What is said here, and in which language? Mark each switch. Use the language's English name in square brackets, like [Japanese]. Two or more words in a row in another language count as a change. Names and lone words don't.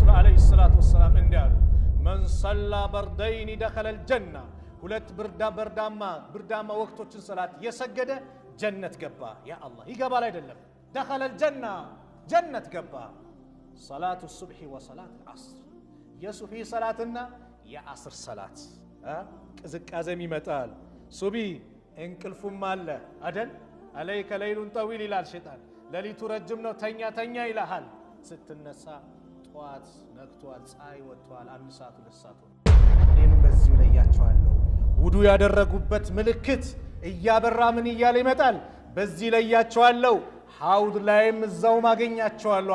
[Arabic] عليه الصلاة والسلام انديالو من صلى بردين دخل الجنة [Amharic] ሁለት ብርዳማ ወቅቶችን ሰላት የሰገደ ጀነት ገባ ያ አላህ ይገባል አይደለም [Arabic] دخل الجنة [Amharic] ጀነት ገባ [Arabic] صلاة الصبح وصلاة العصر [Amharic] የሱፊ ሰላትና የአስር ሰላት ቅዝቃዜም ይመጣል ሱቢ እንቅልፉም አለ አይደል [Arabic] عليك ليل طويل [Amharic] ይላል ሸይጣን ለሊቱ ረጅም ነው ተኛ ይላል ስትነሳ ጧት ነክቷል ፀሐይ ወጥቷል 1 ሰዓት 2 ሰዓት እኔም በዚሁ ላይ ያቻዋለሁ ውዱ ያደረጉበት ምልክት እያበራ ምን ይያለ ይመጣል በዚህ ላይ ያቻዋለሁ ሐውድ ላይም እዛው ማገኛቸዋለሁ